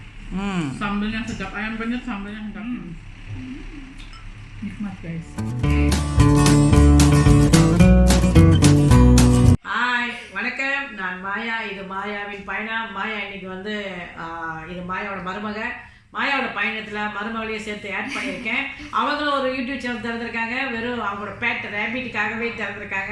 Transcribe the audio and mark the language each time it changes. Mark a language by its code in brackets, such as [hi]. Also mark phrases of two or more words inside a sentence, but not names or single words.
[ms] Sambalnya sedap, ayam penyet sambalnya sedap. Nikmat guys. [ta] ஹாய் வணக்கம், நான் மாயா. இது மாயாவின் பயணம். மாயா இன்னைக்கு வந்து இது மாயாவோட மருமக. மாயாவோட பயணத்தில் மருமகளையும் சேர்த்து ஆட் பண்ணியிருக்கேன். அவங்களும் ஒரு [en] YouTube channel [ta] திறந்துருக்காங்க. வெறும் அவங்களோட [en] pet rabbit [ta] திறந்துருக்காங்க.